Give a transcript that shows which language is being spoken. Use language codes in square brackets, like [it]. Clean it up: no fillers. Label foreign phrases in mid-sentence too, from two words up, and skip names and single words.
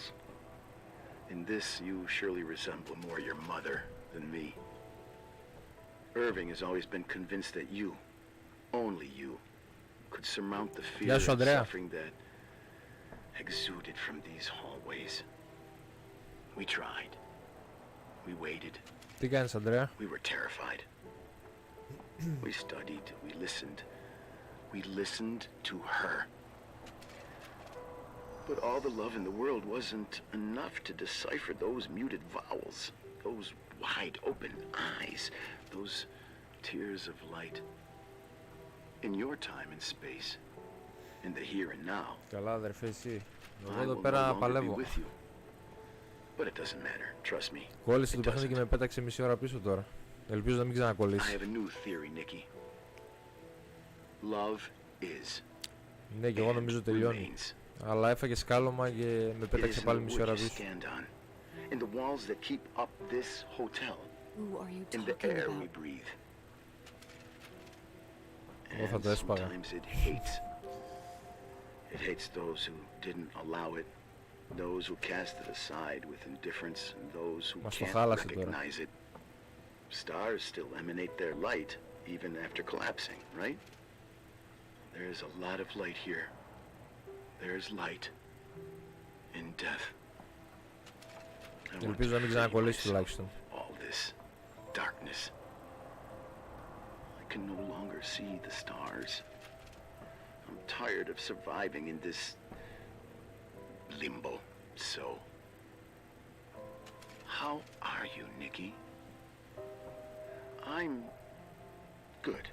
[en] In this, you surely resemble more your mother than me. Irving has always been convinced that you, only you, could surmount the fear and suffering that exuded from these hallways. We tried. We waited. [el] Τι κάνεις, Ανδρέα? [en] We were terrified. We studied. We listened. We listened to her. But all the love in the world wasn't enough to decipher those muted vowels, those wide-open eyes, those tears of light. In your time and space, in the here and now, [el] Καλά, αδερφέ, εσύ. Εγώ [en] I [el] εδώ [en] will [el] πέρα [en] no longer be [el] παλεύω. [en] with you. But it doesn't matter, trust me. [el] Κόλλησε το παιχνίδι και με πέταξε μισή ώρα πίσω τώρα. Ελπίζω να μην [en] I [el] ξανακολλήσει. [en] have a new theory, Nikki. Love is. [el] Ναι, και εγώ νομίζω τελειώνει. Αλλά έφαγε σκάλωμα και με πέταξε πάλι μισή ώρα πίσω. [en] In the walls that keep up this hotel. Who are you in the talking air about? we breathe. [el] Εγώ θα το έσπαγα. [en] Sometimes it hates those who didn't allow it, those who cast it aside with indifference, and those who can't recognize it. Stars still emanate their light even after collapsing, right? There's a lot of light here. There's light in death. [el] Ελπίζω να μην ξανακολλήσει τουλάχιστον. [en] All this darkness. I can no longer see the stars. I'm tired of surviving in this limbo. So, how are you, Nikki? I'm good.